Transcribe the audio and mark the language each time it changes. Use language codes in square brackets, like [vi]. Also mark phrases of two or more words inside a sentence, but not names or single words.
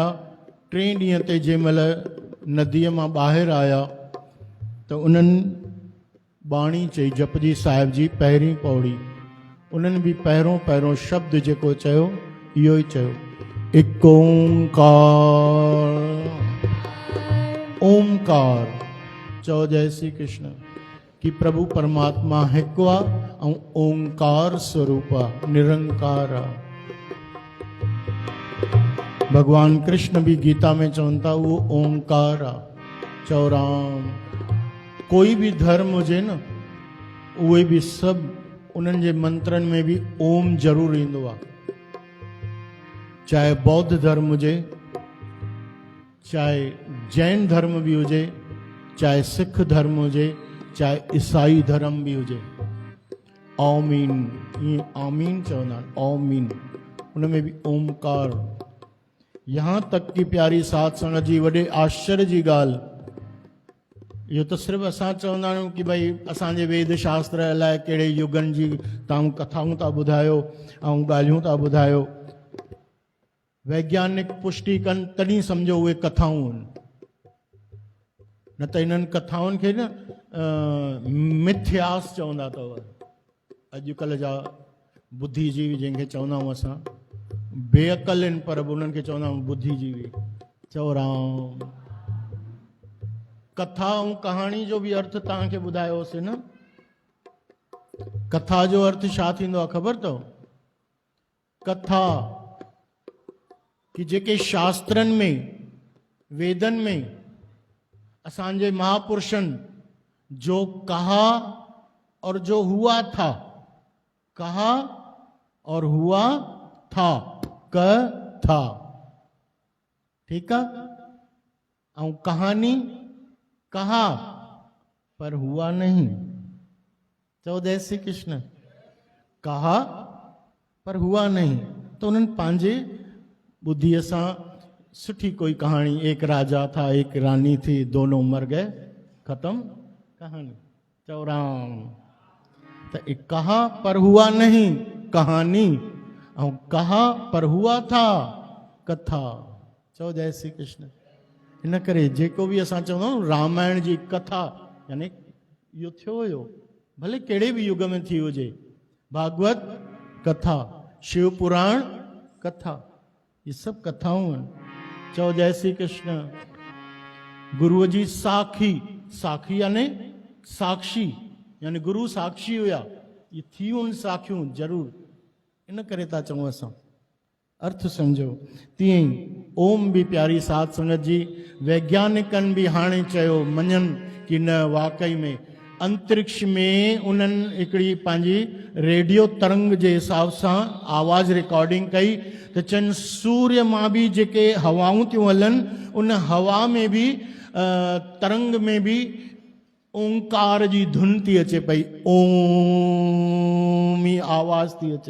[sd] 3 ॾींहं ते जंहिं महिल नदीअ मां ॿाहिरि आया त उन्हनि बाणी चई, जपजी साहिब जी पहिरीं पौड़ी। उन्हनि बि पहिरों शब्द जेको चयो इहो ई चयो, एक ओंकार। ओंकार चओ जय श्री कृष्ण। कि प्रभु परमात्मा हिकु आहे ऐं ओंकार स्वरूप आहे, निरंकार आहे। भगवान कृष्ण भी गीता में चवनि था वो ओंकार आहे। चओ राम। कोई भी धर्म हुजे न, उहे भी सभु उन्हनि जे मंत्रनि में भी ओम जरूर ईंदो आहे। चाहे बौद्ध धर्म हुजे, चाहे जैन धर्म भी हुजे, चाहे सिख धर्म हुजे, चाहे ईसाई धर्म भी हुजे, आमीन, ये आमीन चवंदा आहिनि, आमीन। [hi] उनमें भी ओमकार। [sd] यहाँ तक कि प्यारी साध संगत जी वॾे आश्चर्य जी ॻाल्हि, इहो त सिर्फ़ु असां चवंदा आहियूं कि भई असांजे वेद शास्त्र अलाए कहिड़े युगनि जी तव्हां कथाऊं था ॿुधायो ऐं ॻाल्हियूं था ॿुधायो। वैज्ञानिक पुष्टि कनि तॾहिं सम्झो उहे कथाऊं आहिनि, न त इन्हनि कथाउनि खे न मिथ्यास चवंदा अथव। अॼुकल्ह जा बुद्धिजीवी जंहिंखे चवंदा आहियूं असां, बेअकल आहिनि पर उन्हनि खे चवंदा आहियूं बुद्धिजीवी। चओ राम। कथा ऐं कहाणी जो भी अर्थ तव्हांखे ॿुधायोसीं न। कथा जो अर्थ छा थींदो आहे ख़बर अथव? कथा कि जेके शास्त्रनि में, वेदनि में असांजे महापुरुषनि जो [hi] कहा और जो हुआ था, कहा और हुआ था, कथा, ठीक है। और कहानी कहा पर हुआ नहीं। चौ जय श्री कृष्ण। कहा पर हुआ नहीं। तो उन्होंने [sd] पांजे बुद्धिया सां सुठी [hi] कोई कहानी, एक राजा था एक रानी थी, दोनों मर गए, खत्म कहानी। [sd] चौ राम। [hi] तो एक कहा पर हुआ नहीं कहानी, और कहा पर हुआ था कथा। [sd] चौ जय श्री कृष्ण। इन करे जेको भी असां चवंदा आहियूं रामायण जी कथा, यानी इहो थियो हुयो, भले कहिड़े भी युग में थी हुजे। भागवत कथा, शिव पुराण कथा, ये सब कथाऊं आहिनि। चओ जय श्री कृष्ण। गुरुअ जी साखी, साखी यानी साक्षी, यानी गुरु साक्षी हुया। ये थी उन साखियूं जरूर, इन करे था चऊं असां। [hi] अर्थ समझो। [sd] तीअं ई ओम भी प्यारी साध संगत जी वैज्ञानिकनि भी हाणे चयो, मञनि कि न वाकई में अंतरिक्ष में उन्हनि हिकिड़ी पंहिंजी रेडियो तरंग जे हिसाब सां आवाज़ रिकॉर्डिंग कई त चनि सूर्य मां बि जेके हवाऊं थियूं हलनि उन हवा में बि तरंग में बि ओंकार जी धुन थी अचे पई, ओम ई आवाज़ थी अचे।